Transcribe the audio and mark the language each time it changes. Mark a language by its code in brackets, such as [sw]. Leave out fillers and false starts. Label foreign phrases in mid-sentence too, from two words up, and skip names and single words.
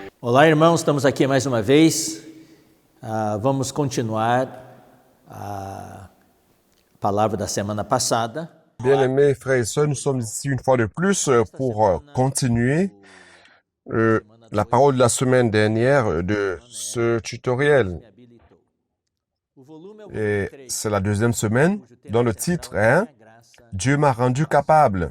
[pt] Olá, irmãos, estamos aqui mais uma vez. Vamos continuar a palavra da semana passada. [fr] Bien-aimés frères et sœurs, nous sommes ici une fois de plus pour continuer la parole de la semaine dernière de ce tutoriel. Et c'est la deuxième semaine dont le titre est « Dieu m'a rendu capable ».